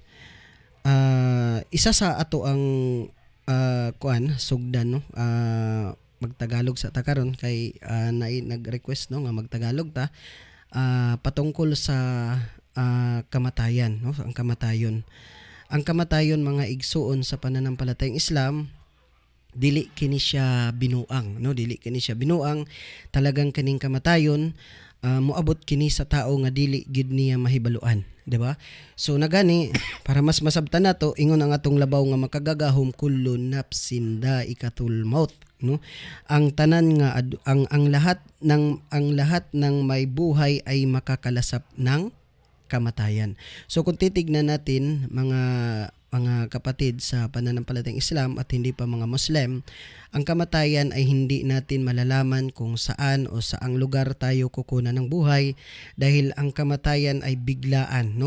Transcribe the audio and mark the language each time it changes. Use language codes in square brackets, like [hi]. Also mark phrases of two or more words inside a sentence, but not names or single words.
[ceb] Isa sa ato ang sugdan, no, magtagalog sa ta karon kay nag-request, no, nga magtagalog ta patungkol sa kamatayan, no, ang kamatayon mga igsuon sa [tl] pananampalatayang Islam, [ceb] dili kini siya binuang, no, dili kini siya binuang. Talagang kaning kamatayon moabot kini sa tao nga dili gid niya mahibaluan, di ba? So nagani para mas masabtan nato, ingon ang atong labaw nga makagagahom, [ar] كل نفس ذائقة الموت, [ceb] no, ang tanan nga [tl] ang lahat ng may buhay ay makakalasap ng kamatayan. So kung titignan natin mga mga kapatid sa pananampalatayang Islam at hindi pa mga Muslim, ang kamatayan ay hindi natin malalaman kung saan o saang lugar tayo kukunan ng buhay dahil ang kamatayan ay biglaan, no?